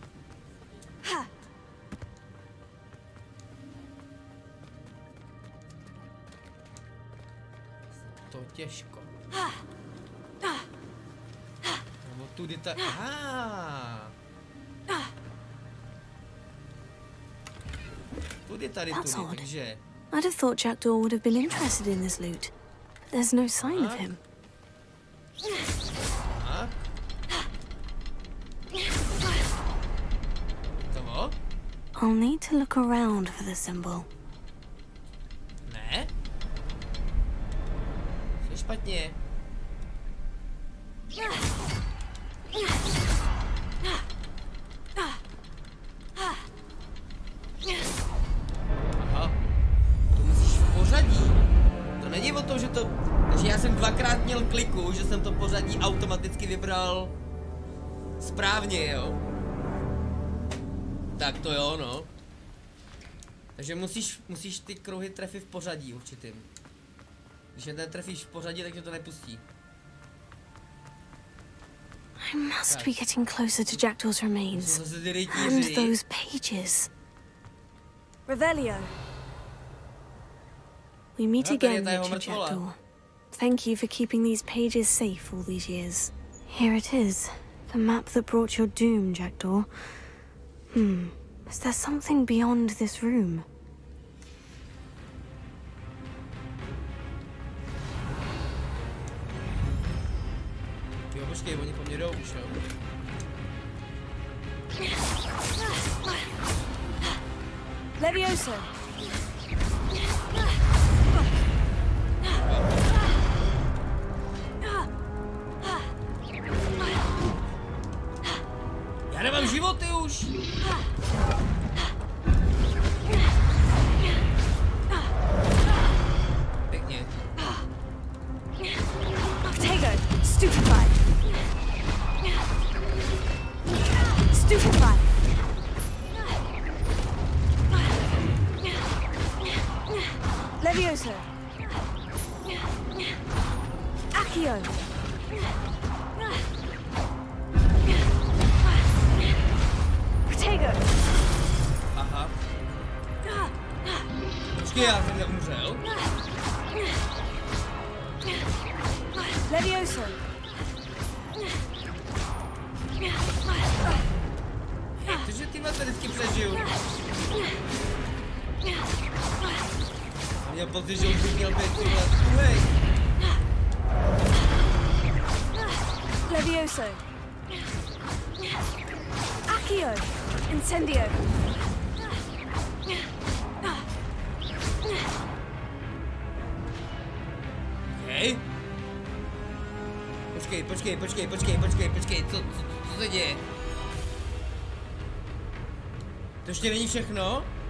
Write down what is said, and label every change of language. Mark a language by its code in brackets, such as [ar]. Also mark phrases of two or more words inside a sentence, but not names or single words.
[cs] To těžko. Nebo tudy tak. Tudy tady, takže. [en] I'd have thought Jackdaw would have been interested in this loot. there's no sign of him. [cs] Toho? [en] I'll need to look around for the symbol. [cs] Ne? Co je špatně? Aha. To musíš v pořadí. To není o tom, že to... Takže já jsem dvakrát měl kliku, že jsem to pořadí automaticky vybral správně, jo? Tak to jo, no. Takže musíš ty kruhy trefit v pořadí určitým. Když je netrefíš v pořadí, tak tě to nepustí. [en] I must be getting closer to Jackdaw's remains. And those pages. Revelio. We meet again, Richard Jackdaw. Thank you for keeping these pages safe all these years. Here it is. The map that brought your doom, Jackdaw. Is there something beyond this room? [cs] Jo, počkej, oni po mně jdou už, jo. Levioso. Já nemám životy už. Pěkně. Potato, stupefied. Stupefied. Levioso. Accio. Potato. Aha. Počkej, já jsem neumřel. Levioso. Takže tyhle se vždycky přežiju. Měl pocit, že už bych měl být tuhle. Uhej. Levioso. Accio. Incendio. Hej. Počkej, co se děje? To ještě není všechno?